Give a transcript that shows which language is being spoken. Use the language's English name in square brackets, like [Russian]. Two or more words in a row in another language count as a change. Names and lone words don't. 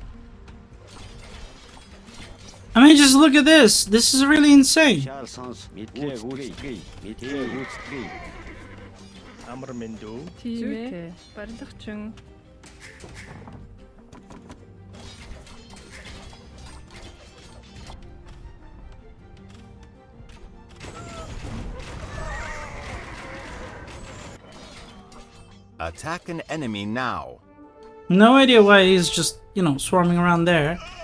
[English] I mean, just look at this. This is really insane. [Mongolian] Амар мэндүү. Тийм ээ. Барилгачин. [English] Attack an enemy now. No idea why he's just, you know, swarming around there.